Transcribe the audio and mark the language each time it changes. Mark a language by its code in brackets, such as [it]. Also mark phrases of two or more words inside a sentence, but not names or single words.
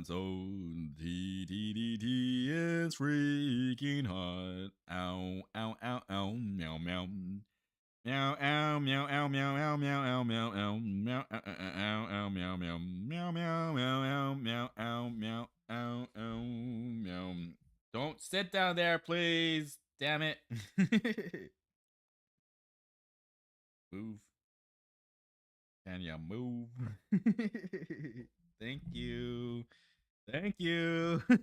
[en] So T is freaking hot. Ow, ow, ow, ow, meow, meow. Meow, ow, meow, ow, meow, ow, meow, ow, meow, ow, meow, ow, ow, ow, meow, meow, meow, meow, meow, ow, meow, ow, meow, ow, ow, meow. Don't sit down there, please. Damn it. Move. Can you move? Thank you. Thank you.